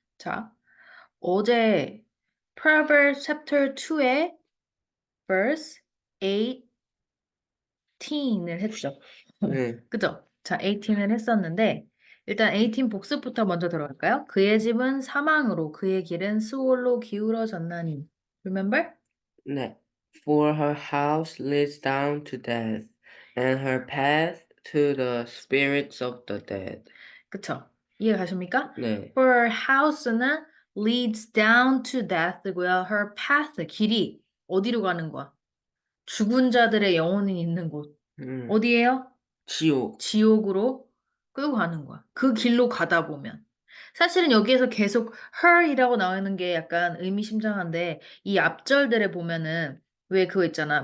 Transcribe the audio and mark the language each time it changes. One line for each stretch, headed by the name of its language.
Korean: 자, 어제 Proverbs chapter 2의 verse 18을 했죠. 네, 그죠? 자, 18을 했었는데 일단 18 복습부터 먼저 들어갈까요? 그의 집은 사망으로 그의 길은 수올로 기울어졌나니.
English: Remember?
Korean: 네.
English: For her house leads down to death, and her path to the spirits of the dead.
Korean: 그쵸? 이해 가십니까? 네,
English: Her house는 leads down to death고요. Her path,
Korean: 길이 어디로 가는 거야? 죽은 자들의 영혼이 있는 곳. 음, 어디예요? 지옥. 지옥으로 끌고 가는 거야. 그 길로 가다 보면. 사실은 여기에서 계속 her이라고 나오는 게 약간 의미심장한데 이 앞절들에 보면은 왜 그거 있잖아.